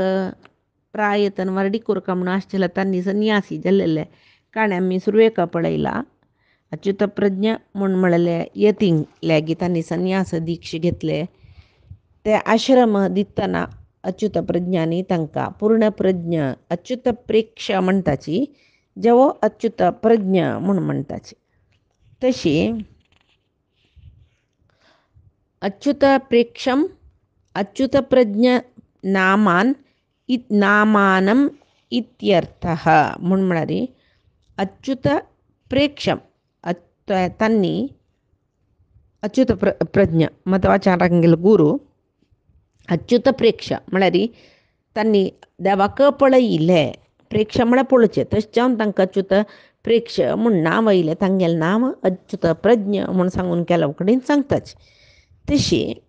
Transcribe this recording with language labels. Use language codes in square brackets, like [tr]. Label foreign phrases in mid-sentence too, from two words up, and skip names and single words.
[kok] प्रायतन वरडी कोरका म्हणून आसचेला तांणी सन्यासी जाल्लेले काणे आमी सुरवेका पळयला अच्युत प्रज्ञ म्हूण म्हणले यतींक लेगीत तांणी संन्यास दीक्ष घेतले ते आश्रम दितना अच्युत प्रज्ञानी तांकां पूर्ण प्रज्ञ अच्युत प्रेक्ष म्हणटाची जेवो अच्युत प्रज्ञ म्हूण म्हणटाची तशी [sa] अच्युत प्रेक्षम अच्युत प्रज्ञ नामानम इत्यर्थः [kok] म्हूण म्हळ्यार [sa] अच्युत प्रेक्षम [kok] तांणी अच्युत प्रज्ञ मध्वाचार्यांगेलो गुरू अच्युत प्रेक्ष म्हळ्यार तांणी देवाक पळयिल्लें प्रेक्ष म्हळ्यार पळोवचें तशें जावन तांकां अच्युत प्रेक्ष म्हूण नांव आयलें तांगेलें नांव अच्युत प्रज्ञ म्हूण सांगून केलो कडेन सांगताची तशी